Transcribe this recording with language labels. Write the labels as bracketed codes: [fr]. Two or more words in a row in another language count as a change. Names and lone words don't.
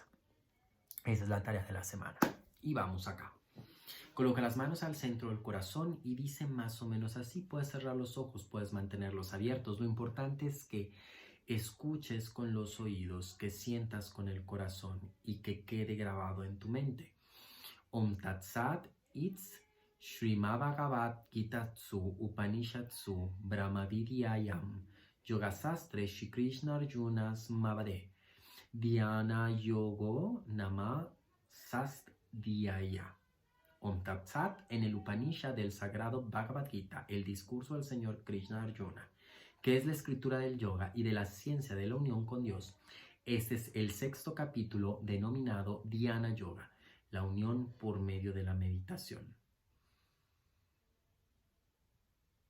[es] Esa es la tarea de la semana. Y vamos acá. Coloca las manos al centro del corazón y dice más o menos así. Puedes cerrar los ojos, puedes mantenerlos abiertos. Lo importante es que escuches con los oídos, que sientas con el corazón y que quede grabado en tu mente. [sa] Om Tat Sat It's Srimad Bhagavad Gita Tsu Upanishadsu Brahmavidyayam Yogasastre Shri Krishna Arjuna Smavade Dhyana Yogo Nama Sastdhyaya. Om Tat Sat [es] en el Upanishad del Sagrado Bhagavad Gita, el discurso del Señor Krishna Arjuna, que es la escritura del yoga y de la ciencia de la unión con Dios. Este es el 6º capítulo denominado Dhyana Yoga, la unión por medio de la meditación.